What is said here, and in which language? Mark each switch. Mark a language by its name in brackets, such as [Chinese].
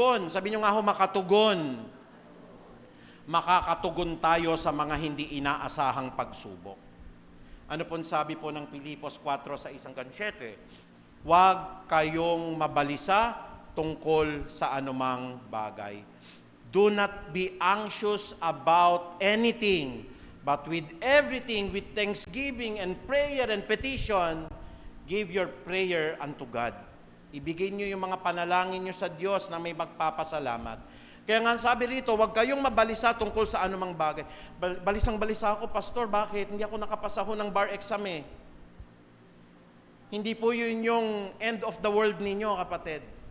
[Filipino] Sabi nyo nga ho, makatugon. Makakatugon tayo sa mga hindi inaasahang pagsubok. Ano pong sabi po ng Pilipos 4 sa 1:7? Huwag kayong mabalisa tungkol sa anumang bagay. [English] Do not be anxious about anything, but with everything, with thanksgiving and prayer and petition, give your prayer unto God. [Filipino] Ibigay nyo yung mga panalangin nyo sa Diyos na may magpapasalamat. Kaya nga sabi rito, huwag kayong mabalisa tungkol sa anumang bagay. Balisang-balisa ako, Pastor, bakit? Hindi ako nakapasa ho ng bar exam eh. Hindi po yun yung [English] end of the world [Filipino] ninyo, kapatid.